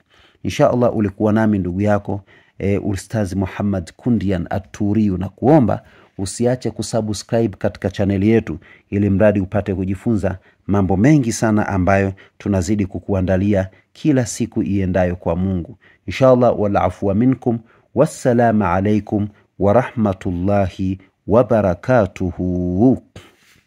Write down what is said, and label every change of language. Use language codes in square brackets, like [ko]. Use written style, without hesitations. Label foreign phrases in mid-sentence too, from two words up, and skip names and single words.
[ar] إن شاء الله [sw] ulikuwa nami ndugu yako Ustaz Muhammad Kundian At-Turiyu, na kuomba usiache kusubscribe katika chaneli yetu ili mradi upate kujifunza mambo mengi sana ambayo tunazidi kukuandalia kila siku iendayo kwa Mungu. [ar] إن شاء الله، والعفو منكم، والسلام عليكم ورحمة الله وبركاته.